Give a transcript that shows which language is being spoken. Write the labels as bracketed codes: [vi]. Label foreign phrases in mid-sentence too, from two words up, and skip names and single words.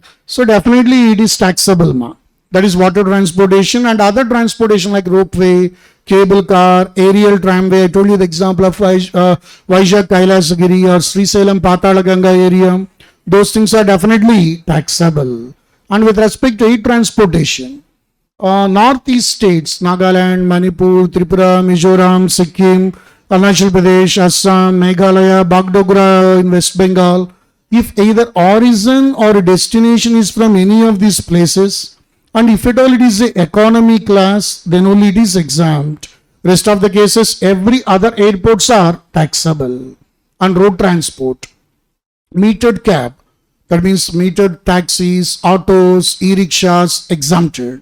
[en] So, definitely it is taxable, ma. That is water transportation and other transportation like ropeway, cable car, aerial tramway. I told you the example of Vizag Kailasagiri or Srisalem Patalaganga area. Those things are definitely taxable. And with respect to air transportation, northeast states, Nagaland, Manipur, Tripura, Mizoram, Sikkim, Arunachal Pradesh, Assam, Meghalaya, Bagdogra in West Bengal, if either origin or destination is from any of these places, and if at all it is a economy class, then only it is exempt. Rest of the cases, every other airports are taxable. And road transport, metered cab, that means metered taxis, autos, e-rickshaws, exempted.